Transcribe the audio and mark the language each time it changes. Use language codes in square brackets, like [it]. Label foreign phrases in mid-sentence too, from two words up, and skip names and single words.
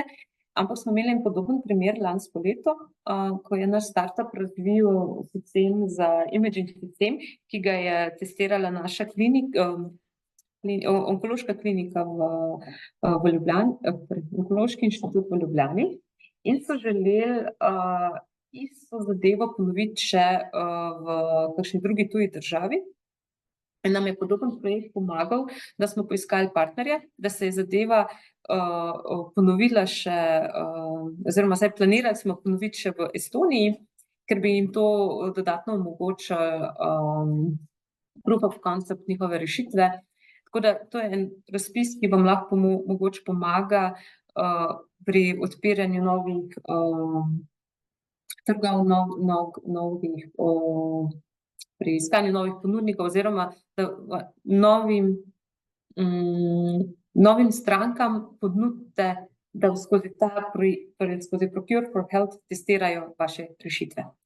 [sl] Ampak smo imeli en podoben primer lansko leto, ko je naš startup razvil sistem za imaging sistem, ki ga je testirala naša onkološka klinika v Ljubljani, Onkološki inštitut v Ljubljani, in so želeli isto zadevo ponoviti še v kakšni drugi tuji državi. In nam je podoben projekt pomagal, da smo poiskali partnerje, da se je zadeva ponovila še, oziroma zdaj planirali smo ponoviti še v Estoniji, ker bi jim to dodatno omogočilo [en] proof of concept [sl] njihove rešitve. Tako da to je en razpis, ki vam lahko mogoče pomaga pri odpiranju novih trgov, pri iskanju novih ponudnikov oziroma novim strankam ponudite, da skozi skozi Procure for Health testirajo vaše rešitve.